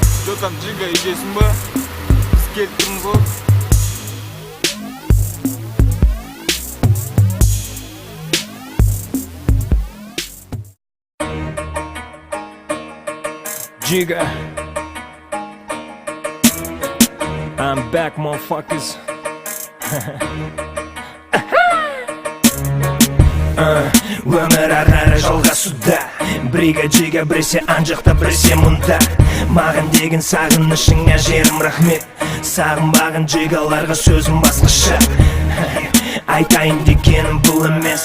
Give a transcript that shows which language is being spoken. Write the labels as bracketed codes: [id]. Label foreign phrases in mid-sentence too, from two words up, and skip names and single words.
[ru] Что там, [kk] Джига, идейсің ба? Біз келіп тұрмыз ғой. [en] Jigga, I'm back, motherfuckers. [kk] Өмір ары жалғасуда. Брига Джига, біресе анжақта, біресе мұнда. Маған деген сағынышыңа жерім рахмет. Сағынбаған джигаларға сөзім басқаша. Айтайын дегенім бұл емес.